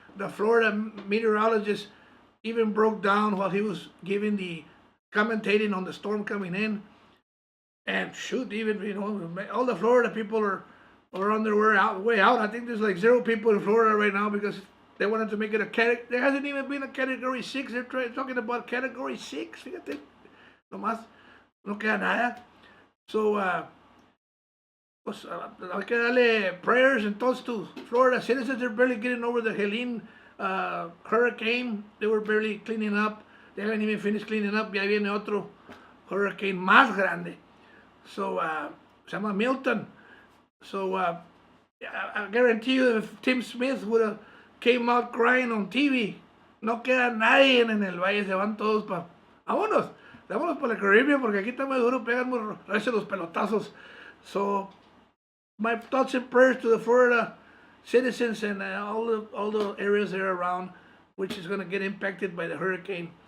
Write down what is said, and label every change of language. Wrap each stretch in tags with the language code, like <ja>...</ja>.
<en>The Florida meteorologist even broke down while he was giving the commentating on the storm coming in. And shoot, even all the Florida people are on their way out. I think there's like 0 people in Florida right now because they wanted to make it a category. There hasn't even been a category 6. They're talking about category 6.</en> <es>Fíjate, nomás no queda nada.</es> <en>So,</en> <es>pues, hay que darle</es> <en>prayers and thoughts to Florida citizens. They're barely getting over the Helene hurricane. They were barely cleaning up. They haven't even finished cleaning up.</en> <es>Ya viene otro hurricane más grande.</es> <en>So,</en> <es>se llama Milton.</es> <en>So, I guarantee you, if Tim Smith would have came out crying on TV,</en> <es>no queda nadie en el valle, se van todos para... Vámonos para la Caribbean, porque aquí está muy duro, pegan muy recio los pelotazos.</es> <en>So, my thoughts and prayers to the Florida citizens and all the areas there around, which is going to get impacted by the hurricane.</en>